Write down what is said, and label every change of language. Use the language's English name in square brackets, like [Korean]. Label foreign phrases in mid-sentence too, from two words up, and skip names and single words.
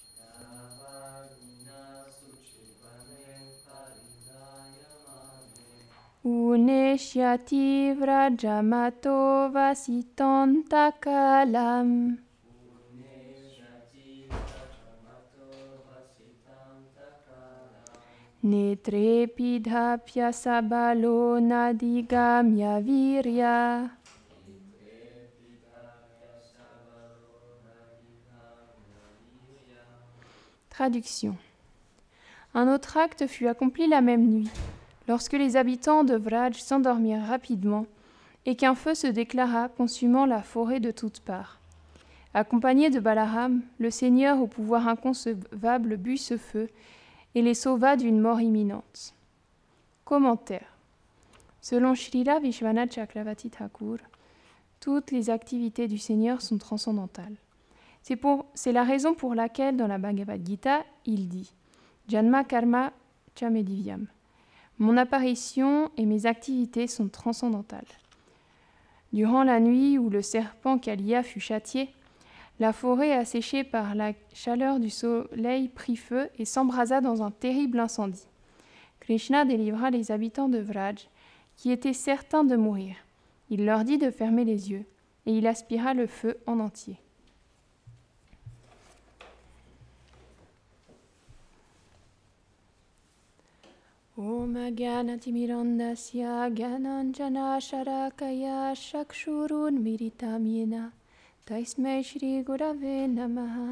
[Sanskrit] उनेष्यति व्रजमतो वसितान्तकालम्. नेत्रेपिधाप्य सबलो नदिगम्य वीर्य. [French] Traduction. Un autre acte fut accompli la même nuit, lorsque les habitants de Vraj s'endormirent rapidement et qu'un feu se déclara consumant la forêt de toutes parts. Accompagné de Balaram, le Seigneur au pouvoir inconcevable but ce feu et les sauva d'une mort imminente. Commentaire. Selon Srila Vishwanath Chakravarti Thakur, toutes les activités du Seigneur sont transcendantales. C'est la raison pour laquelle, dans la Bhagavad Gita, il dit « [Sanskrit] जन्म कर्म चमेदिव्यम् [French] » Mon apparition et mes activités sont transcendantales. Durant la nuit où le serpent Kaliya fut châtié, la forêt asséchée par la chaleur du soleil prit feu et s'embrasa dans un terrible incendie. Krishna délivra les habitants de Vraj, qui étaient certains de mourir. Il leur dit de fermer les yeux, et il aspira le feu en entier. [Sanskrit] ॐ अज्ञानतिमिरान्धस्य ज्ञानाञ्जन शरकाय शक्षुरुन् मिरितम् येन तैस्मै श्री गुरवे नमः.